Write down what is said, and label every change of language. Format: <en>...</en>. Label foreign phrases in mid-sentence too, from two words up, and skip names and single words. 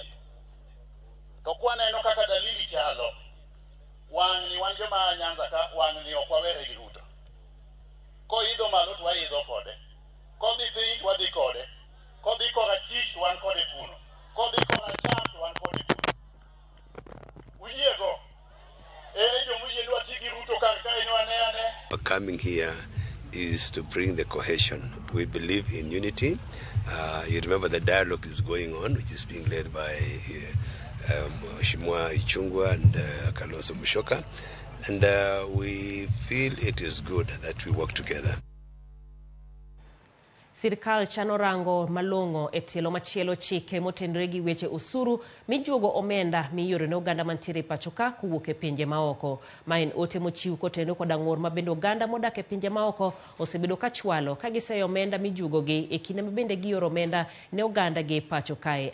<luo>To kwaneno kaka dalili chalo, wang' ni wan joma Nyanza ka wang' ni okwawere gi Ruto. Ko idho malo to waidho kode. Ko dhi piny to wadhi kode. Ko dhi kora chich to wan kode kuno. Ko dhi kora cham to wan kode kuno. Uyiego. Jomuye dwa tigi Ruto kar kae ni ane.</luo> <en>Coming here is to bring the cohesion. We believe in unity. You remember the dialogue is going on, which is being led by Shimwa Ichungwa and Kalonzo Musyoka. And we feel it is good that we work together.</en> <luo>Sirkal chano rango malongo e tielo machielo chike motendore gi weche usuru mijuogo omenda miyore ne oganda mantiere pacho ka kuwuok e pinje maoko. Ma en ote mochiw kotendo kod ang'or ma bende oganda modak e pinje maoko osebedo ka chwalo ka giseyo omenda mijuogo gi e kinde ma bende gioro omenda ne oganda gi pacho kae.</luo>